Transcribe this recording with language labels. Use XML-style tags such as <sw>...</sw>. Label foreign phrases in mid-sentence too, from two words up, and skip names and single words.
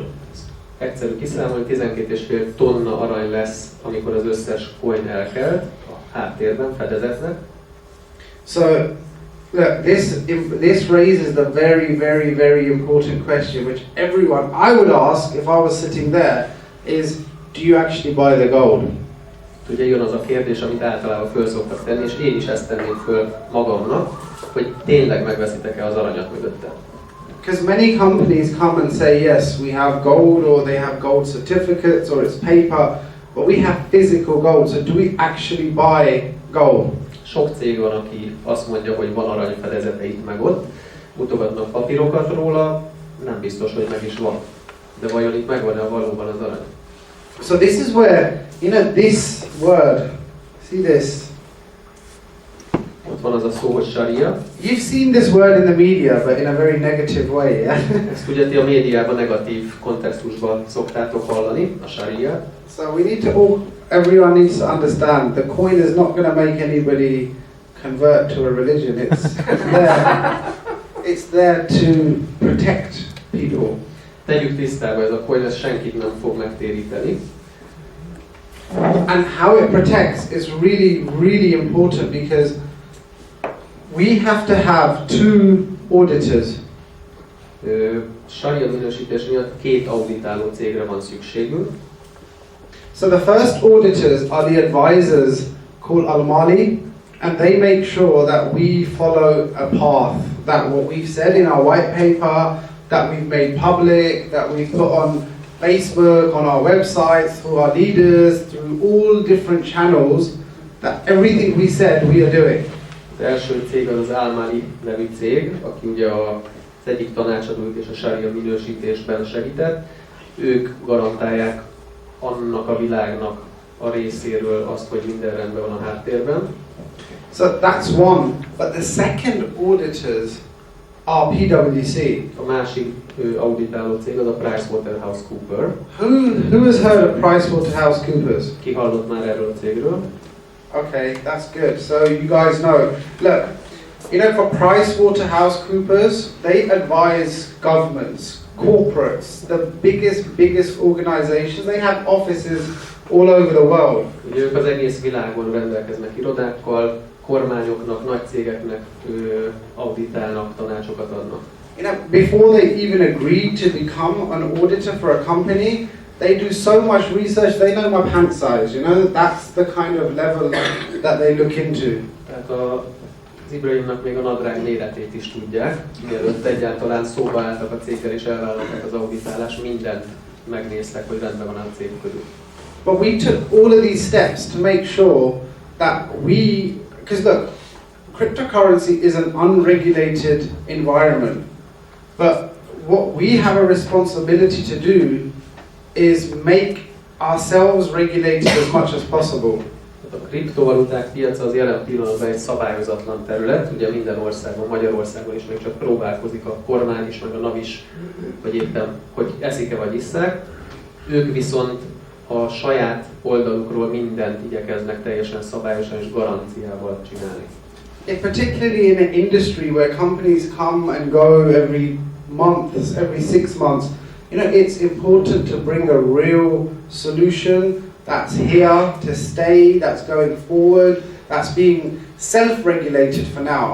<hu>Egyszerű kiszámolni, 12,5 tonna arany lesz, amikor az összes coin elkelt a háttérben, fedezetnek.</hu> <en>So, look, this raises the very important question, which everyone, I would ask if I was sitting there, is do you actually buy the gold?</en> <hu>Ugye jön az a kérdés, amit általában föl szoktak tenni, és én is ezt tenném föl magamnak, hogy tényleg megveszitek-e az aranyat mögötte.</hu> <en>Because many companies come and say, yes, we have gold, or they have gold certificates, or it's paper, but we have physical gold, so do we actually buy gold?</en> <hu>Sok cég van, aki azt mondja, hogy van aranyfedezete itt meg ott, mutogatnak papírokat róla, nem biztos, hogy meg is van. De vajon itt megvan-e valóban az arany?</hu> <en>So this is where, this word, see this?</en> <hu>Ott van az a szó, hogy sharia.</hu> <en>You've seen this word in the media, but in a very negative way, yeah?</en> <hu>Ezt ugye ti a médiában negatív kontextusban szoktátok hallani, a sharia.</hu> <en>So we need to everyone needs to understand, the coin is not going to make anybody convert to a religion. It's there to protect people.</en> <hu>Tegyük tisztába, ez a coin, ez senkit nem fog megtéríteni.</hu> <en>And how it protects is really important, because we have to have 2 auditors.</en> <hu>Sharia minősítés miatt 2 auditáló cégre van szükségünk.</hu> <en>So the first auditors are the advisors called Al-Mali, and they make sure that we follow a path, that what we've said in our white paper, that we've made public, that we've put on Facebook, on our websites, through our leaders, through all different channels, that everything we said we are doing.</en> <hu>Az első cég az Al-Mali nevű cég, aki ugye az egyik tanácsadójuk és a sharia minősítésben segített. Ők garantálják annak a világnak a részéről azt, hogy minden rendben van a háttérben.</hu> <en>So that's one. But the second auditors are PwC.</en> <hu>A másik auditáló cég az a PricewaterhouseCoopers.</hu> <en>Who has heard of PricewaterhouseCoopers?</en> <hu>Ki hallott már erről a cégről?</hu> <en>Okay, that's good. So you guys know. Look, for PricewaterhouseCoopers, they advise governments, corporates, the biggest organizations. They have offices all over the world.</en> <hu>Ugye ők az egész világon rendelkeznek irodákkal, kormányoknak, nagy cégeknek auditálnak, tanácsokat adnak.</hu> <en>You know, before they even agreed to become an auditor for a company, they do so much research, they know my pant size, you know, that's the kind of level that they look into.</en> <hu>Tehát az Ibrahimnak még a nadrág méretét is tudják, mielőtt egyáltalán szóba álltak a céggel és elvállalták az auditálást, mindent megnéztek, hogy rendben van a cég körül.</hu> <en>But we took all of these steps to make sure that because look, cryptocurrency is an unregulated environment, but what we have a responsibility to do is make ourselves regulated as much as possible.</en> <hu>A kriptovaluták piaca az jelen pillanatban egy szabályozatlan terület, ugye minden országban, Magyarországon is még csak próbálkozik a kormány is, meg a NAV is, vagy éppen, hogy eszik-e vagy isszák. Ők viszont a saját oldalukról mindent igyekeznek teljesen szabályosan és garanciával csinálni.</hu> <en>Particularly in an industry where companies come and go every month, every 6 months, you know, it's important to bring a real solution that's here to stay, that's going forward, that's being self-regulated for now.</en>